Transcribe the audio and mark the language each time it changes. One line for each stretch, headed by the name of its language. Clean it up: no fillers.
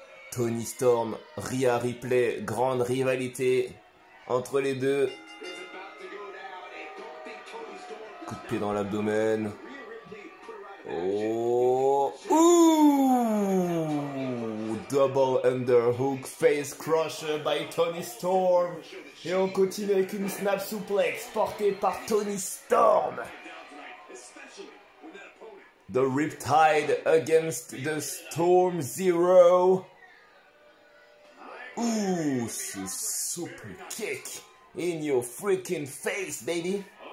French: Toni Storm, Rhea Ripley, grande rivalité entre les deux. Coup de pied dans l'abdomen.
English: Oh, ouh, double underhook face crusher by Toni Storm.
French: Et on continue avec une snap suplex portée par Toni Storm.
English: The Riptide against the Storm Zero. Ooh, ce super kick in your freaking face, baby.